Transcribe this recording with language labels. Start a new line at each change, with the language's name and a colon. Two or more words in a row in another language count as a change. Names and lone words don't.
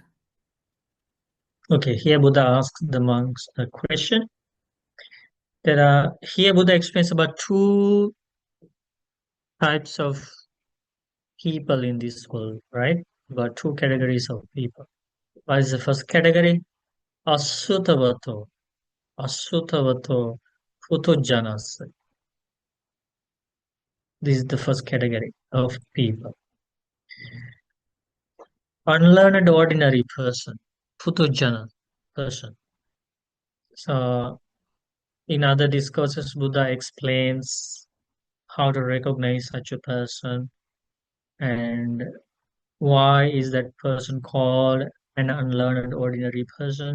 English: Okay, here Buddha asks the monks a question. Here Buddha explains about two types of people in this world, right? About two categories of people. What is the first category?
Pali: Asutavato. Asutavato Putojanas.
English: This is the first category of people. Unlearned ordinary person. Putojana person. So in other discourses, Buddha explains how to recognize such a person and why is that person called an unlearned ordinary person.